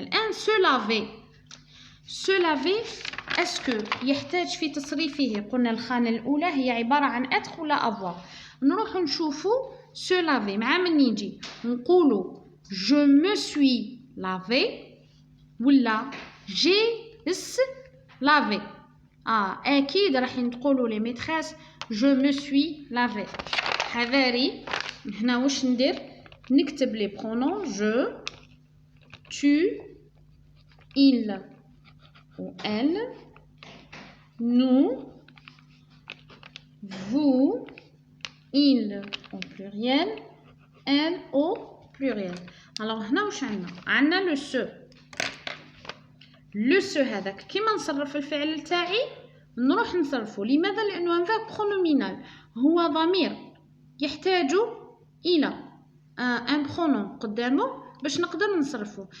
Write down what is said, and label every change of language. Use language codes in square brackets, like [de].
[ar] الآن se laver اسكو يحتاج في تصريفه؟ قلنا الخانة الأولى هي عبارة عن être ولا avoir. نروح نشوفو se laver مع من يجي نقولو [fr] je me suis lavé [ar] ولا [fr] j'ai lavé. [ar] أكيد راح تقولوا لي ميتريس [fr] je me suis lavé. [ar] حذاري هنا واش ندير؟ نكتب لي برونون [fr] je tu il ou elle nous vous il au pluriel elle au pluriel. [ar] alors هنا واش عندنا لو سو هذاك كيما نصرف الفعل تاعي نروح نصرفه. لماذا؟ لانه ان فيرب برونومينال هو ضمير يحتاج الى ان برونون قدامه باش نقدر نصرفه.